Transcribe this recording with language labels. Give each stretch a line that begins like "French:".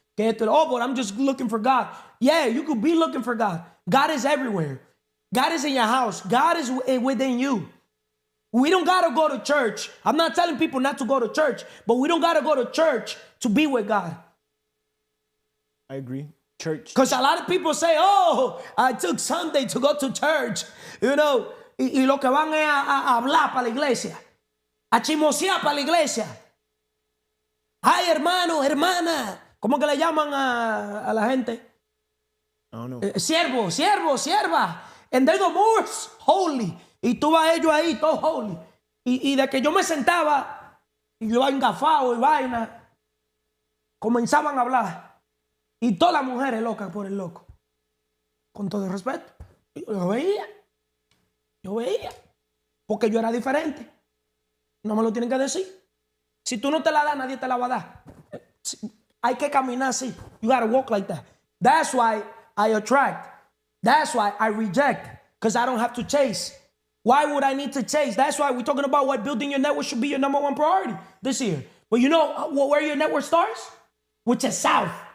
English: Oh, but I'm just looking for God. Yeah, you could be looking for God. God is everywhere. God is in your house. God is within you. We don't got to go to church. I'm not telling people not to go to church, but we don't got to go to church to be with God. I agree. Church. Because a lot of people say, oh, I took Sunday to go to church. You know,
Spanish: y lo que van es a hablar para la iglesia. A chismosear para la iglesia. Ay, hermano, hermana. ¿Cómo que le llaman a la gente?
English: I don't know.
Spanish: Siervo, sierva.
English: And they're the most holy.
Spanish: Y tú vas ellos ahí, todo holy. Y de que yo me sentaba, y yo engafado y vaina, comenzaban a hablar. Y todas las mujeres locas por el loco. Con todo el respeto. Yo veía. Porque yo era diferente. No me lo tienen que decir. Si tú no te la das, nadie te la va a dar. Hay que caminar así.
English: You gotta walk like that. That's why I attract. That's why I reject. Because I don't have to chase. Why would I need to chase? That's why we're talking about what building your network should be your number one priority this year. But you know where your network starts? With yourself.